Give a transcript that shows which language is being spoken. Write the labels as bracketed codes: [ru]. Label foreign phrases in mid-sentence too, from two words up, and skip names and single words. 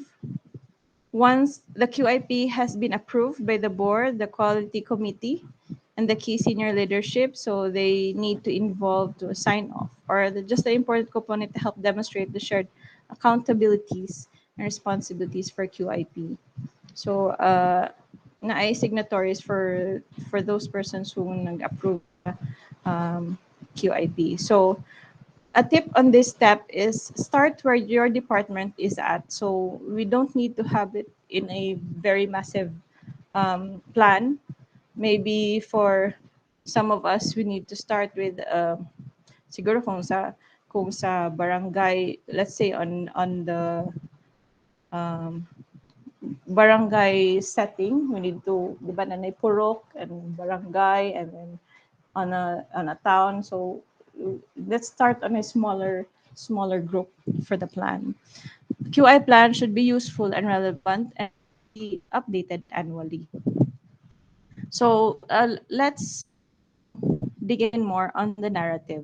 [en] Once the QIP has been approved by the board, the quality committee, and the key senior leadership, so they need to involve to sign off, or just the important component to help demonstrate the shared accountabilities and responsibilities for QIP. So, naay signatories for those persons who nag-approve sa QIP. So, a tip on this step is start where your department is at. So we don't need to have it in a very massive plan. Maybe for some of us, we need to start with [ceb] siguro kung sa barangay, [en] let's say on the um, barangay setting, we need to, [tl] di ba, [en] nanay purok and barangay, and then on a town. So let's start on a smaller group for the plan. QI plan should be useful and relevant and should be updated annually. So let's dig in more on the narrative.